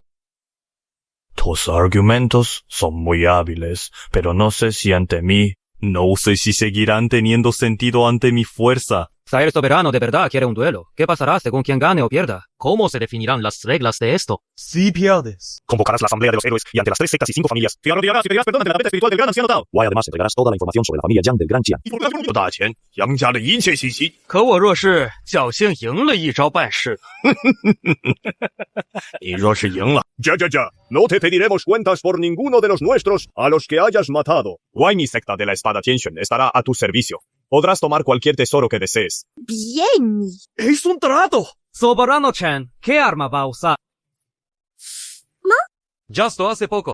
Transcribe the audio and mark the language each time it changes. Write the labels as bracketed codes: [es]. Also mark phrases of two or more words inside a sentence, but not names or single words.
[es] Tus argumentos son muy hábiles, pero no sé si ante mí, no sé si seguirán teniendo sentido ante mi fuerza. Si el soberano de verdad quiere un duelo, ¿qué pasará según quien gane o pierda? ¿Cómo se definirán las reglas de esto? Si pierdes, Convocarás la asamblea de los héroes y ante las 3 sectas y 5 familias, te arrodillarás y pedirás perdón ante la venta espiritual del gran anciano Tao. Guay, además entregarás toda la información sobre la familia Yang del Gran Qian. [zh] 可我若是侥幸赢了一招半式，你若是赢了， [es] Ya, no te pediremos cuentas por ninguno de los nuestros a los que hayas matado. Guay, mi secta de la espada Tianxuan estará a tu servicio. Podrás tomar cualquier tesoro que desees. Bien. es un trato. Soberano Chen, ¿qué arma va a usar? Justo hace poco.